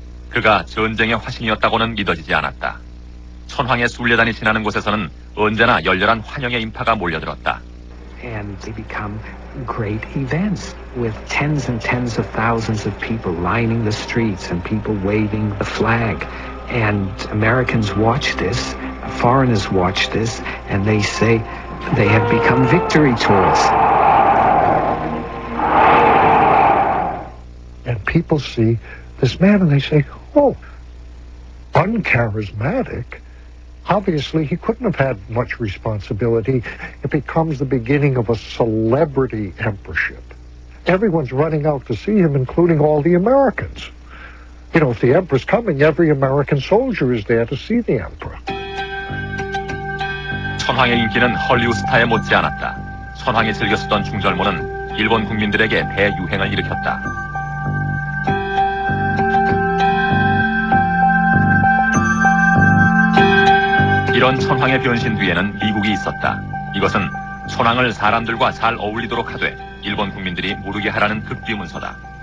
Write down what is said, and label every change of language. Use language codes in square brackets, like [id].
[ko] 그가 전쟁의 화신이었다고는 믿어지지 않았다. 천황의 순례단이 지나는 곳에서는 언제나 열렬한 환영의 인파가 몰려들었다. [en] And they become great events with tens and tens of thousands of people lining the streets and people waving the flag. And Americans watch this, foreigners watch this, and they say they have become victory tours. And people see this man and they say, oh, uncharismatic, obviously he couldn't have had much responsibility. It becomes the beginning of a celebrity emperorship. Everyone's running out to see him, including all the Americans. You know, if the emperor's coming, every American soldier is there to see the emperor. [ko] 천황의 인기는 헐리우드 스타에 못지 않았다. 천황이 즐겨 쓰던 중절모는 일본 국민들에게 대유행을 일으켰다. 이런 천황의 변신 뒤에는 미국이 있었다. 이것은 천황을 사람들과 잘 어울리도록 하되 일본 국민들이 모르게 하라는 극비 문서다.